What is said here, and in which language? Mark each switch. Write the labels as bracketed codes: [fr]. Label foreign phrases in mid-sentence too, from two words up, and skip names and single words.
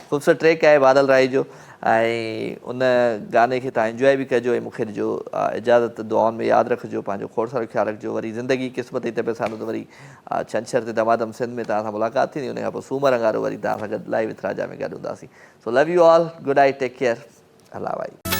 [sd] ख़ूबसूरत ट्रैक आहे बादल राय जो, ऐं उन गाने खे तव्हां इंजॉय बि कजो, ऐं मूंखे ॾिजो इजाज़त। दुआउनि में यादि रखिजो, पंहिंजो खोड़ सारो ख़्यालु रखिजो। वरी ज़िंदगी क़िस्मत जी तबियत सां त वरी छंछर ते दमादम सिंध में तव्हां सां मुलाक़ात थींदी, उन खां पोइ सूमर अंगारो वरी तव्हां सां गॾु लाइव विथ राजा में गॾु हूंदासीं। [en] so love you all, good night, take care, [sd] अल्लाह भाई।